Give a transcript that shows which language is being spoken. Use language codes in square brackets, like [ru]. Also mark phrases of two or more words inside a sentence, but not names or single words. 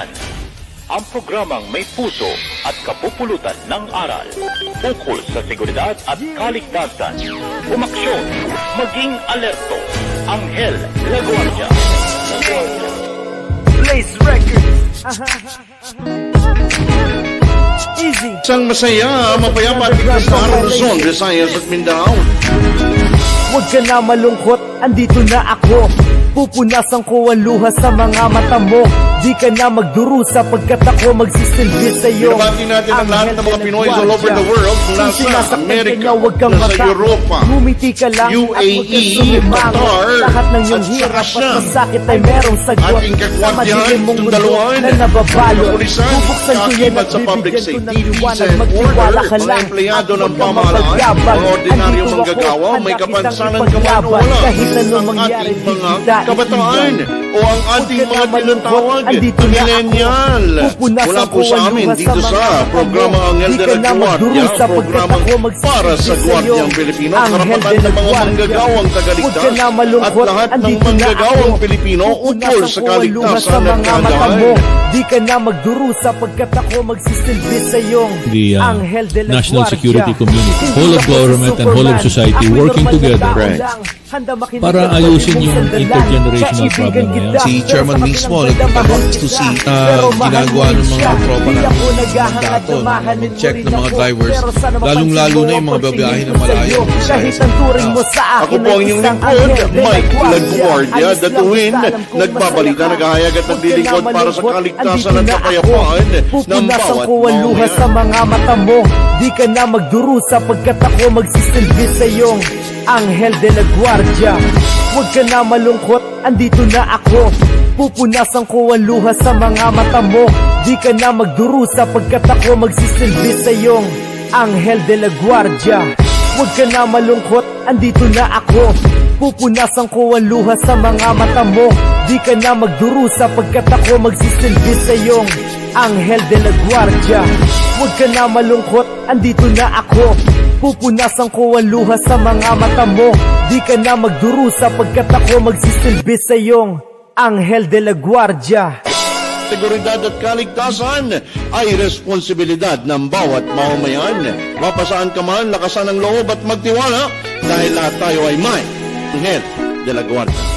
[tl] Ang programang may puso at kapupulutan ng aral. Ukol sa seguridad at kaligtasan. Umaksyon, maging alerto. Anghel de la Guardia. [en] Blaze Records. Easy. [tl] Isang masaya, mapayapa at ligtas na araw na Luzon, Visayas at Mindanao. Huwag ka na malungkot, andito na ako. Pupunasan ko ang luha sa mga mata mo. Di ka na magdurusa pagkat ako magsisilbi sa'yo. Binabati natin ang lahat ng mga Pinoy [en] all over the world [tl] kung nasa Amerika, nasa Europa, ngumiti ka lang UAE, Qatar, lahat ng iyong at hirap saka at masakit ay merong sagot. ating Sa kakwatihan, madilim mong mundo tundaluan, na nababalo. kapulisan, Bubuksan ko yan at kaakibat sa public bibigyan ko ng safety, liwanag. [en] peace and [tl] Magtiwala order, ka mga lang empleyado at ng huwag kang pamahalaan, mapagyabang. mga ordinaryong Andito manggagawa, ako, may handa kapansanan kitang ka man o ipaglaban. wala, Kahit anong ang mangyari, ating mga di kita kabataan iiwan. o ang ating Huwag ka mga na malungkot, tinatawag andito na na ako. millennial. Pupunasan Mula po ko sa ang amin luha dito sa sa mga programa mata mo. Anghel Di de ka la na Guardia, magdurusa pagkat programang ako magsisilbi para sa sa'yo. Gwardyang Pilipino, Anghel karapatan de la ng mga Guardia. manggagawang tagaligtas Huwag ka na at malungkot, lahat ng andito na manggagawang ako. Pilipino ukol sa Pupunasan ko ang luha sa kaligtasan at mga mata mo. kagandahan. Di ka na magdurusa pagkat ako magsisilbi sa'yo. [en] The [tl] Anghel de la [en] national [tl] Guardia. [en] security community, [tl] Hindi [en] whole of [tl] ako si [en] government and whole of [tl] Superman. [en] society [tl] Ako'y [en] working [tl] normal na [en] together [tl] tao [en] Right. [tl] lang. Handa makinig para at ayusin pwede mong yung sandalan. intergenerational Kaibigan problem na yan. kita, Si pero Chairman sa mismo kabilang nagtatanong banda, [en] to see [tl] mahal kita. ginagawa ng mga Pero tropa mahal natin mo siya. magdato, Di ako naghahangat, check mahalin ng mo mga rin drivers, ako. Pero sana lalong-lalo na yung mga mapansin babiyahe mo na malayo. sa'yo. Kahit ang turing mo sa Ako akin po ang ay inyong isang lingkod, Anghel de la Mike Guardia. Laguardia, Ayos lang, datuin, basta alam kong nagbabalita, masaya ka. naghahayag at Huwag ka naglilingkod na para sa malungkot, kaligtasan andito at na ako. kapayapaan ng Pupunasan bawat ko ang luha mamamayan. sa mga mata mo. Di ka na magdurusa pagkat ako magsisilbi sa'yo. Anghel de la Guardia. Huwag ka na malungkot, andito na ako. Pupunasan ko ang luha sa mga mata mo. Di ka na magdurusa pagkat ako magsisilbi sa'yo. Anghel de la Guardia. Huwag ka na malungkot, andito na ako. Pupunasan ko ang luha sa mga mata mo. Di ka na magdurusa pagkat ako magsisilbi sa'yo. Anghel de la Guardia. Huwag ka na malungkot, andito na ako. Pupunasan ko ang luha sa mga mata mo. Di ka na magdurusa pagkat ako magsisilbi sa'yo. Anghel de la Guardia. Seguridad at kaligtasan ay responsibilidad ng bawat mamamayan. Mapasaan ka man, lakasan ang loob at magtiwala dahil lahat tayo ay may Anghel de la Guardia.